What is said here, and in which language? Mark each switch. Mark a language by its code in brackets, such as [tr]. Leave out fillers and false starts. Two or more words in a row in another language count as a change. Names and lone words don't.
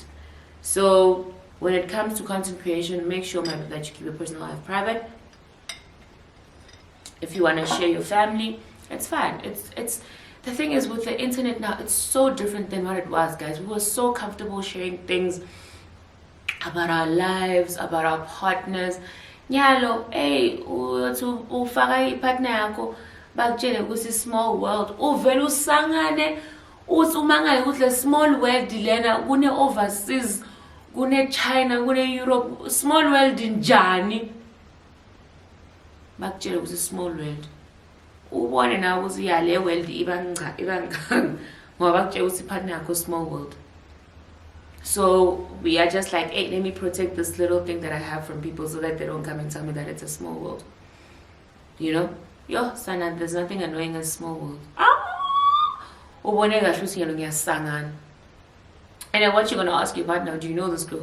[en] So when it comes to content creation, make sure that you keep your personal life private. If you want to share your family, it's fine. It's the thing is, with the internet now, it's so different than what it was, guys. We were so comfortable sharing things about our lives, about our partners. [zu] Nyalo, hey, ufaka ipartner yakho bakutshele ukuthi [en] small world. [zu] Uvela usangane uthi umangale ukuthi le [en] small world [zu] lena kune overseas, kune China, kune Europe. [en] Small world njani? [zu] Bakutshele ukuthi [en] small world. [zu] Ubone na ukuthi ya le world ibancane ngoba bakutshela ukuthi ipartner yakho [en] small world. So we are just like, hey, let me protect this little thing that I have from people so that they don't come and tell me that it's a small world. You know? Yo, Sana, there's nothing annoying as small world. And then what you're going to ask your partner, do you know this girl?